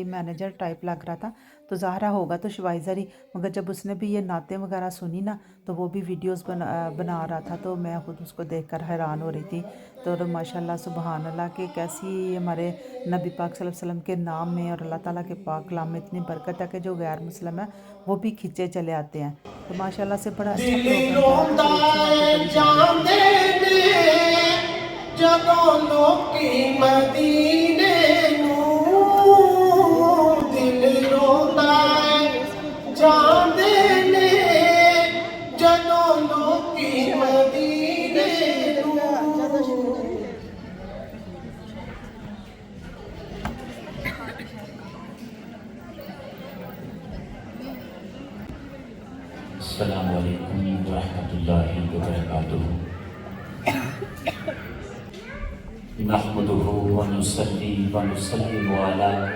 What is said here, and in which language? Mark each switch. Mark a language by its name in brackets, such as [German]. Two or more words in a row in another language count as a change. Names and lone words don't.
[Urdu] مینیجر ٹائپ لگ رہا تھا، تو ظاہرہ ہوگا تو شوائزر ہی، مگر جب اس نے بھی یہ نعتیں وغیرہ سنی نا تو وہ بھی ویڈیوز بنا رہا تھا، تو میں خود اس کو دیکھ کر حیران ہو رہی تھی۔ تو [Arabic] ماشاءاللہ سبحان اللہ [Urdu] کہ کیسی ہمارے نبی پاک [Arabic] صلی اللہ علیہ وسلم [Urdu] کے نام میں اور اللہ تعالیٰ کے پاک کلام میں اتنی برکت ہے کہ جو غیر مسلم ہے وہ بھی کھنچے چلے آتے ہیں۔ تو ماشاءاللہ سے بڑا اچھا پروگرام تھا۔ [Punjabi] جدوں لوکی مدینے نوں دل روندا ہے جاندے نے جدوں لوکی مدینے نوں۔ [Arabic] السلام علیکم ورحمۃ اللہ وبرکاتہ۔ نحمده ونصلي ونسلم على